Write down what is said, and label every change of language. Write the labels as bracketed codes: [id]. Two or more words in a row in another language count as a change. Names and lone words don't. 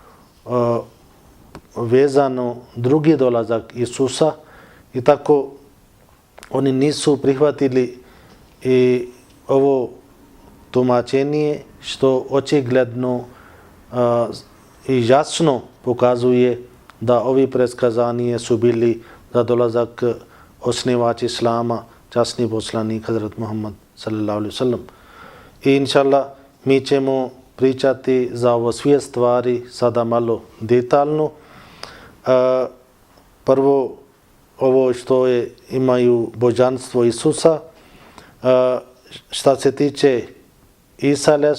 [bs] vezano drugi dolazak Isusa, i tako oni nisu prihvatili i ovo tumačenje što očigledno i jasno pokazuje da ovi predskazanje su bili za dolazak osnivač Islama, časni poslanik Hazrat Muhammad [ar] صلى الله عليه وسلم. [bs] I inšallah mi ćemo pričati za ovo sve stvari sada malo detaljno. Prvo, ovo što imaju božanstvo Isusa, šta se tiče Isa a.s.